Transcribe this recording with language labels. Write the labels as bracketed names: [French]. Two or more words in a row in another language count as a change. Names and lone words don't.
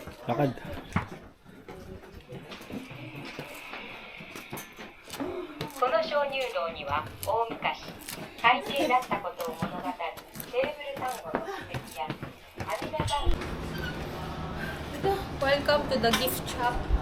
[Filipino] Lakad. [Japanese] この鍾乳洞には大昔海底だったことを物語るテーブルサンゴの化石や阿弥陀サンゴ [English] Welcome to the gift shop.